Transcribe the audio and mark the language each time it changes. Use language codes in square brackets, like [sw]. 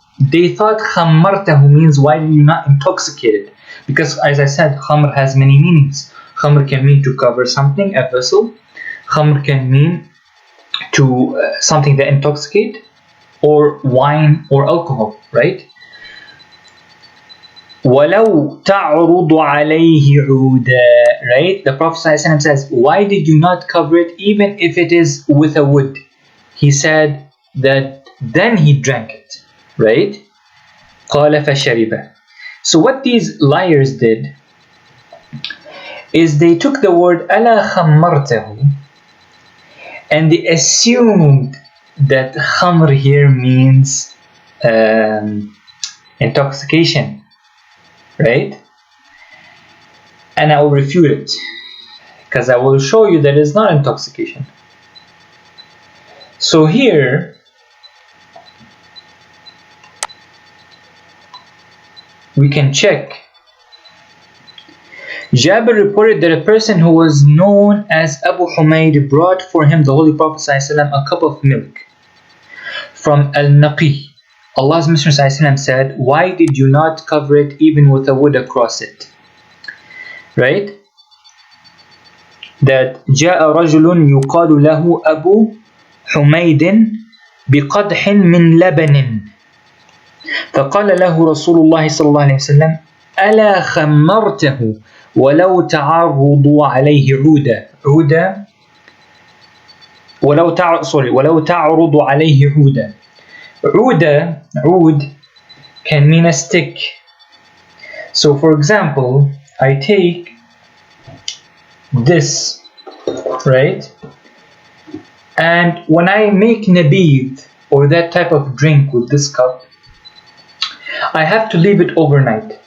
[en] They thought خمرته means why did you not intoxicate it? Because as I said, khamr has many meanings. Khamr can mean to cover something, a vessel. Khamr can mean to something that intoxicate, or wine or alcohol, right? [ar] وَلَوْ تَعْرُضُ عَلَيْهِ عُودًا, right? [en] The Prophet ﷺ says, why did you not cover it even if it is with a wood? He said that then he drank it, right? قَالَ فَشَرِبَ. So what these liars did, is they took the word ألا خمرته and they assumed that khamr here means intoxication, right? And I will refute it, because I will show you that it's not intoxication. So here we can check. Jabir reported that a person who was known as Abu Humayd brought for him the Holy Prophet ﷺ a cup of milk from Al-Naqi. Allah's Messenger ﷺ said, "Why did you not cover it even with a wood across it?" Right? [ar] That جاء رجل يقال له أبو حميد بقدح من لبن فقال له رسول الله صلى الله عليه وسلم ألا خمرته ولو تعرض عليه عودا ولو تعرض عليه عودا. [en] عود can mean a stick. So for example, I take this, right? And when I make nabid or that type of drink with this cup, I have to leave it overnight.